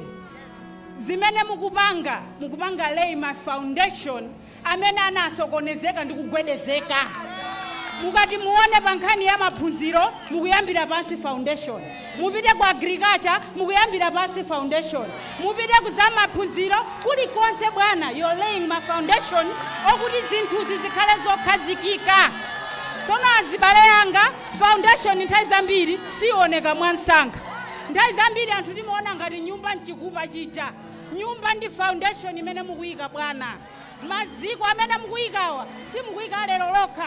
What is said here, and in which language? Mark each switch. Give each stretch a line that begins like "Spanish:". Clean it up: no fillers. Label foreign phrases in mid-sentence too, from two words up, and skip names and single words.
Nyanja: Zimene mukupanga Leima Foundation amene anasokonezeka ndi kugwedezeka. Mukati muone pa nkhani ya maphunziro mukuyambira pansi foundation. Mupite ku agriculture mukuyambira pansi foundation. Mupite ku za maphunziro kulikonse bwana,
English: you're laying my foundation
Nyanja: okuti zinthuzi zikhale zokhazikika. Tsono azibale yanga foundation nthawi zambiri sioneka mwansanga. Nthawi zambiri anthu timaona ngati nyumba nchikupa chicha. Nyumba ndi foundation imene mukuyika bwana. Maziko amene mukuyikawa simukuyika lero lokha.